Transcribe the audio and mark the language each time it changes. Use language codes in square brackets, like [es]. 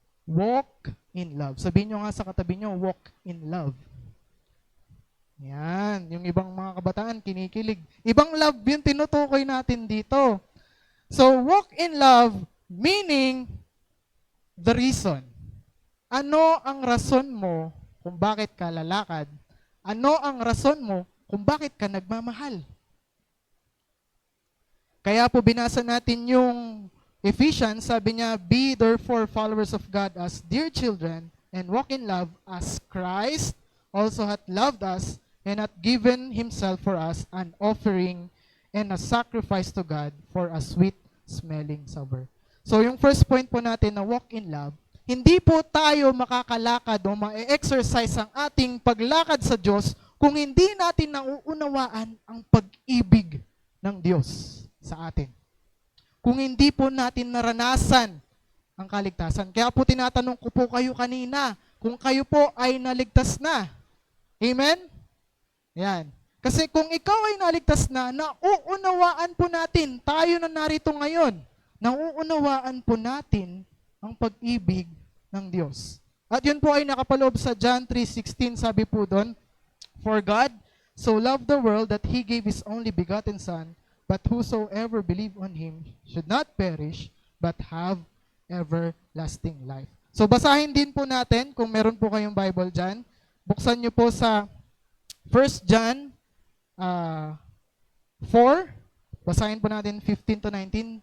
[en] Walk in love. [tl] Sabihin nyo nga sa katabi nyo, walk in love. Yan. Yung ibang mga kabataan, kinikilig. Ibang love yung tinutukoy natin dito. [en] So, walk in love, meaning the reason. [tl] Ano ang rason mo kung bakit ka lalakad? Ano ang rason mo kung bakit ka nagmamahal? Kaya po binasa natin yung Ephesians, sabi niya, [en] be therefore followers of God as dear children, and walk in love as Christ also hath loved us, and hath given himself for us an offering and a sacrifice to God for a sweet smelling savor. [tl] So yung first point po natin na walk in love, hindi po tayo makakalakad o ma-exercise ang ating paglakad sa Diyos kung hindi natin nauunawaan ang pag-ibig ng Diyos sa atin. Kung hindi po natin naranasan ang kaligtasan. Kaya po tinatanong ko po kayo kanina, kung kayo po ay naligtas na. Amen? Yan. Kasi kung ikaw ay naligtas na, nauunawaan po natin, tayo na narito ngayon, nauunawaan po natin ang pag-ibig ng Diyos. At yun po ay nakapaloob sa John 3:16, sabi po doon, [en] for God so loved the world that He gave His only begotten Son, but whosoever believe on Him should not perish, but have everlasting life. [tl] So basahin din po natin, kung meron po kayong Bible dyan, buksan nyo po sa 1 John 4, basahin po natin 15 to 19.